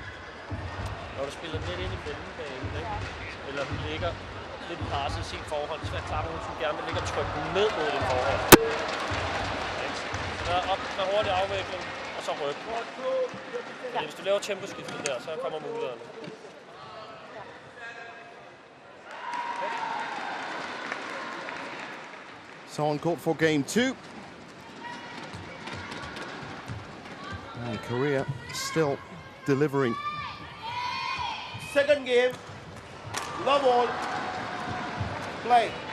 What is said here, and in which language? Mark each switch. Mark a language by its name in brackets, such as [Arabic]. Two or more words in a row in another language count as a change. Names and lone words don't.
[Danish] Når du spiller lidt ind i mellembanen, ikke? Eller du ligger lidt presset i sin forhånd, så er det klart, at du gerne vil ligge og trykke ned mod din forhånd. Så op med hurtig afvikling, og så ryk. Fordi hvis du laver temposkiftet der, så kommer mulighederne. [English] So on court for game two. And Korea still delivering. Second game, love all, play.